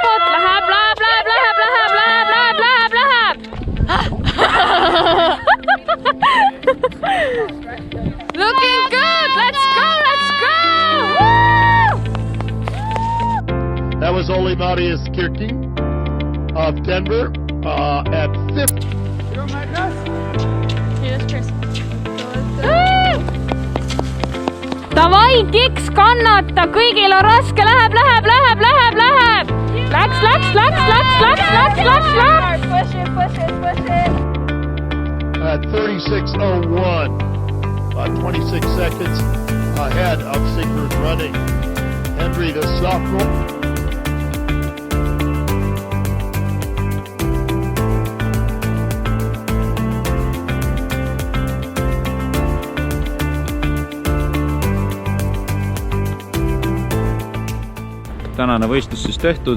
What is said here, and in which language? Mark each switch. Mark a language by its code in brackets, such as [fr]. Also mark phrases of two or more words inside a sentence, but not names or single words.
[en] Looking good! Let's go! That was Oli Marius Kirking of Denver at 5th. Here's Chris. [et] Davai, Kiks, kannata, kõigil on raske, läheb. Läks. [en] Push it. At 36:01, about 26 seconds ahead of Sigrid Running. Henry, the sophomore. [et] Tänane võistlus siis tehtud.